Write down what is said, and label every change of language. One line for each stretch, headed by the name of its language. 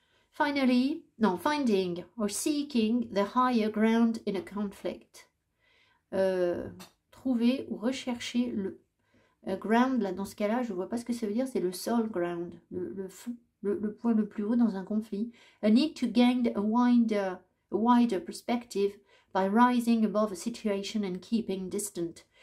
English: Finally, no, finding or seeking the higher ground in a conflict.
French: Trouver ou rechercher le ground, là, dans ce cas-là, je ne vois pas ce que ça veut dire, c'est le soul ground, le fond. Le point le plus haut dans un conflit.
English: A need to gain a wider perspective by rising above a situation and keeping distant.